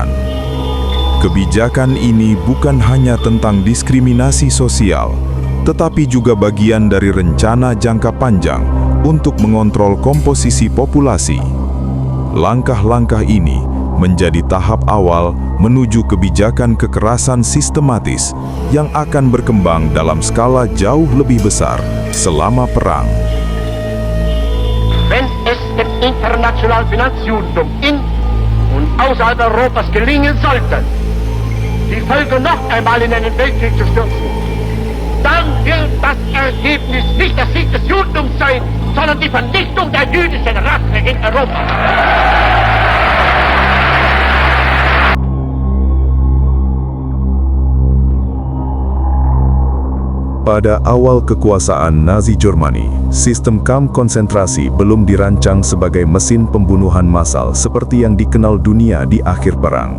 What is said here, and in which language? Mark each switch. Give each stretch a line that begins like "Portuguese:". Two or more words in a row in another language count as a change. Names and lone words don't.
Indonesian: Kebijakan ini bukan hanya tentang diskriminasi sosial, tetapi juga bagian dari rencana jangka panjang untuk mengontrol komposisi populasi. Langkah-langkah ini menjadi tahap awal menuju kebijakan kekerasan sistematis yang akan berkembang dalam skala jauh lebih besar selama perang.
German: Wenn es dem internationalen Finanzjudentum in und außerhalb Europas gelingen sollte, die Völker noch einmal in einen Weltkrieg zu stürzen, dann wird das Ergebnis nicht der Sieg des Judentums sein, sondern die Vernichtung der jüdischen Rasse in Europa.
Indonesian: Pada awal kekuasaan Nazi Jerman, sistem kamp konsentrasi belum dirancang sebagai mesin pembunuhan massal seperti yang dikenal dunia di akhir perang.